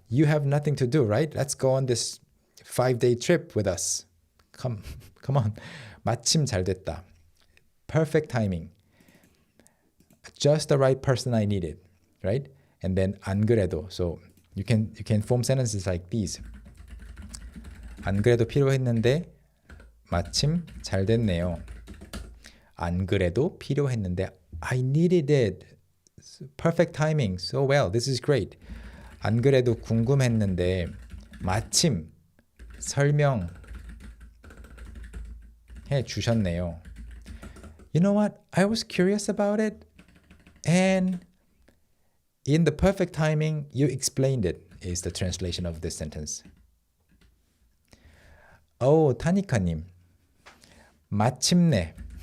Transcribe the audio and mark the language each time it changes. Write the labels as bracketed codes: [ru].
[en] You have nothing to do, right? Let's go on this 5-day trip with us. Come on. [ko] 마침 잘 됐다. [en] Perfect timing. Just the right person I needed, right? And then 안 그래도. So you can form sentences like these. [ko] 안 그래도 필요했는데 마침 잘 됐네요. 안 그래도 필요했는데 [en] I needed it. Perfect timing. So well. This is great. [ko] 안 그래도 궁금했는데 마침 설명해 주셨네요. [en] You know what? I was curious about it and in the perfect timing you explained it is the translation of this sentence. Oh, [ko] 타니카님. 마침내.